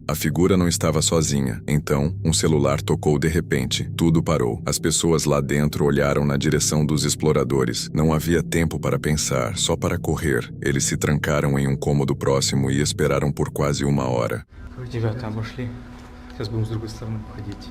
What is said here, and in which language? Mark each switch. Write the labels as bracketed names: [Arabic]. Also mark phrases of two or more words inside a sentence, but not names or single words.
[Portuguese] A figura não estava sozinha. Então, um celular tocou de repente. Tudo parou. As pessoas lá dentro olharam na direção dos exploradores. Não havia tempo para pensar, só para correr. Eles se trancaram em um cômodo próximo e esperaram por quase uma hora. [Russian] Ребята, обошли. Сейчас будем с другой стороны походить.